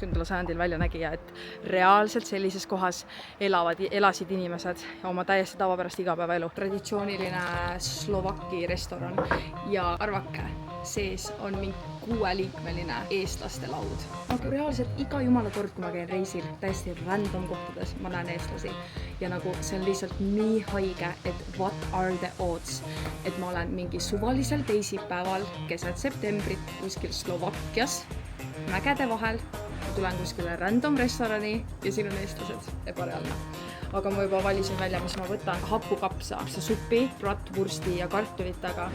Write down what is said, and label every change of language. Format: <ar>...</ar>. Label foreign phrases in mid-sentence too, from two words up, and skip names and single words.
<et>sajandil välja nägi ja et reaalselt sellises kohas elasid inimesed oma täiesti tavapärast igapäevaelu. Traditsiooniline Slovaki restoran ja arvake, sees on mingi 6-liikmeline eestlaste laud. Nagu reaalselt iga jumala kord, kui ma käin reisil, täiesti random kohtades, ma näen eestlasi. Ja nagu see on lihtsalt nii haige, et</et> <en>what are the odds,</en> <et>et ma olen mingi suvalisel teisipäeval keset septembrit kuskil Slovakkias, mägede vahel, tulen kuskile random restorani ja siin on eestlased, ebareaalne. Aga ma juba valisin välja, mis ma võtan. Hapukapsa, supi, bratwursti ja kartulitega.</et>